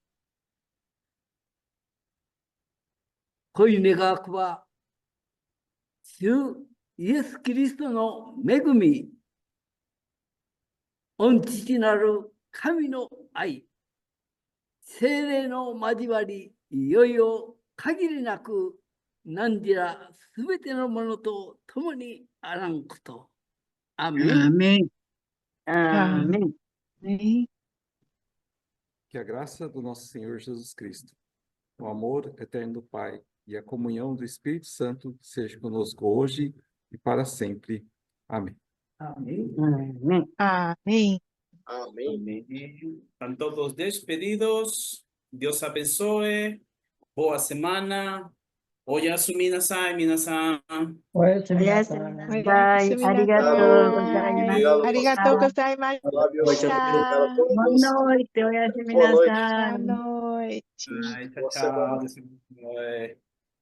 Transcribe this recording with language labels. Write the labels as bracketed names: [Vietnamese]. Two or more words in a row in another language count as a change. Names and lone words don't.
[Japanese] 恋願わくは、主イエス・キリストの恵み、御父なる神の愛、聖霊の交わり、いよいよ限りなく何時らすべてのものと共にあらんこと。アーメン。 [Portuguese] Amém. Amém. Amém. Que a graça do nosso Senhor Jesus Cristo, o amor eterno do Pai e a comunhão do Espírito Santo seja conosco hoje e para sempre. Amém. Amém. Amém. Amém. Amém. [Spanish] Están todos despedidos. [Portuguese] Dios abençoe. Boa semana. [Japanese] おやす皆さん、皆さん. おやすみなさい。ありがとうございました。 [Portuguese] Obrigado, [Japanese] ありがとうございまし [Portuguese] Flávio. Noite a Obrigado a [Japanese] た。 [Portuguese] todos. Boa noite, [Japanese] おやすみ [Portuguese] Boa [Japanese] な [Portuguese] noite. [Japanese] さい。 [Portuguese] Boa noite. Ai, tchau, Boa tchau. semana. Deus abençoe.